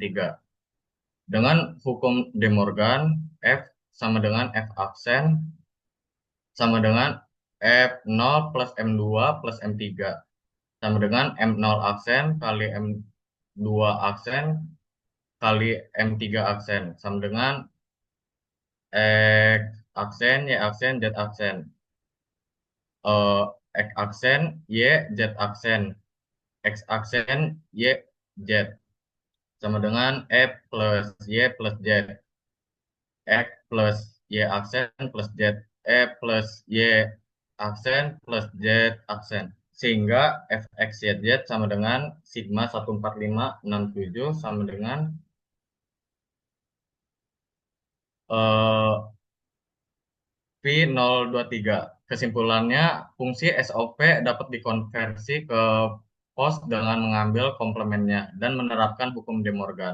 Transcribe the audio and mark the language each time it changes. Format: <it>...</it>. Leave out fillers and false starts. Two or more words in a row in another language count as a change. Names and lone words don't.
<id>Dengan hukum De Morgan, F sama dengan F aksen sama dengan F0 plus M2 plus M3 sama dengan M0 aksen kali M2 aksen kali M3 aksen sama dengan X aksen, Y aksen, Z aksen. X aksen, Y, Z aksen. X aksen, Y, Z sama dengan F plus Y plus Z. X plus Y aksen plus Z. F plus Y aksen plus Z aksen. Sehingga F X Y Z sama dengan sigma 14567 sama dengan P023. Kesimpulannya, fungsi SOP dapat dikonversi ke POS dengan mengambil komplemennya dan menerapkan hukum De Morgan.</id>